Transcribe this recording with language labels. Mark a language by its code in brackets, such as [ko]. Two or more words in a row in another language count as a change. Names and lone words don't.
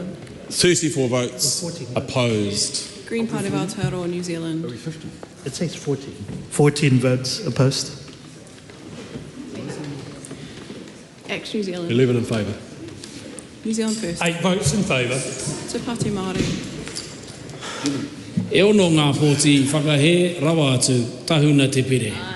[en] 34 votes opposed. Green Party of Aotearoa, New Zealand. It says 14. 14 votes opposed. Act New Zealand. 11 in favour. New Zealand First. 8 votes in favour. Te Pāti Māori. [mi] E ono ngā pōti whakahe rawa atu tahuna te pire.